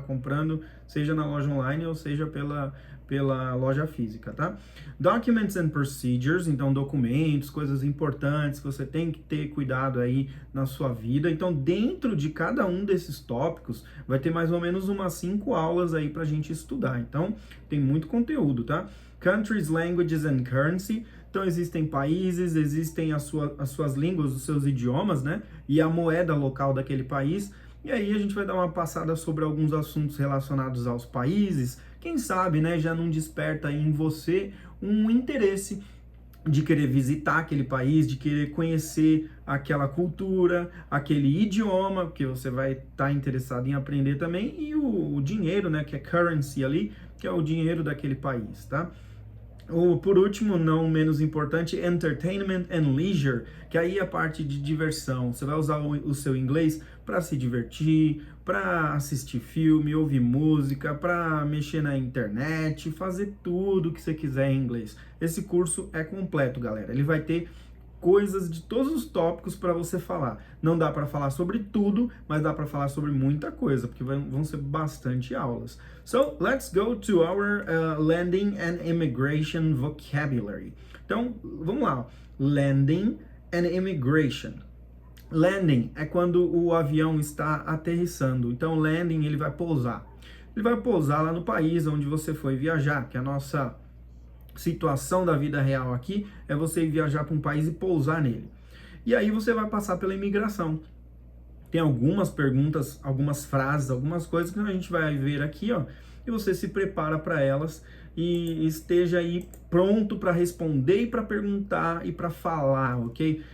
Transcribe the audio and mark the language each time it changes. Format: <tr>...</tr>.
<pt>Comprando, seja na loja online ou seja pela loja física, tá?</pt> <en>Documents and procedures,</en> <pt>então documentos, coisas importantes que você tem que ter cuidado aí na sua vida. Então, dentro de cada um desses tópicos, vai ter mais ou menos umas 5 aulas aí pra gente estudar. Então, tem muito conteúdo, tá?</pt> <en>Countries, languages and currency.</en> <pt>Então, existem países, existem as suas línguas, os seus idiomas, né? E a moeda local daquele país. E aí a gente vai dar uma passada sobre alguns assuntos relacionados aos países. Quem sabe, né, já não desperta em você um interesse de querer visitar aquele país, de querer conhecer aquela cultura, aquele idioma, que você vai estar interessado em aprender também, e o dinheiro, né, que é currency ali, que é o dinheiro daquele país, tá? Ou, por último, não menos importante,</pt> <en>entertainment and leisure,</en> <pt>que aí é a parte de diversão. Você vai usar o seu inglês para se divertir, para assistir filme, ouvir música, para mexer na internet, fazer tudo que você quiser em inglês. Esse curso é completo, galera. Ele vai ter coisas de todos os tópicos para você falar. Não dá para falar sobre tudo, mas dá para falar sobre muita coisa, porque vão ser bastante aulas.</pt> <en>So, let's go to our landing and immigration vocabulary.</en> <pt>Então, vamos lá.</pt> <en>Landing and immigration.</en> <pt>Landing é quando o avião está aterrissando. Então, landing, ele vai pousar. Ele vai pousar lá no país onde você foi viajar, que é a nossa situação da vida real aqui é você viajar para um país e pousar nele. E aí você vai passar pela imigração. Tem algumas perguntas, algumas frases, algumas coisas que a gente vai ver aqui, ó, e você se prepara para elas e esteja aí pronto para responder e para perguntar e para falar, ok?</pt>